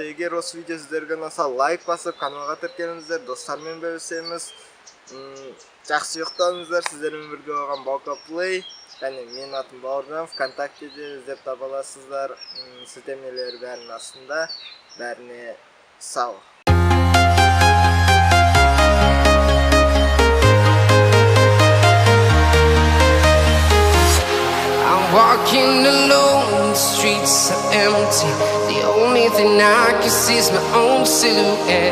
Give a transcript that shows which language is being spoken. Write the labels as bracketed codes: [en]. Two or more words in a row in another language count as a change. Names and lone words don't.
[kk] Егер осы видео сіздерге ұнаса, лайк басып, каналға тіркеліңіздер, достармен бөлісеміз. Жақсы ұйықтаңыздар. Сіздермен бірге болған Баука Плей. Және менің атым Бауыржан. ВКонтактеде іздеп таба аласыздар. Сілтемелер бәрінің астында. Бәріне сау. [en] Walking alone, the streets are empty. The only thing I can see is my own silhouette.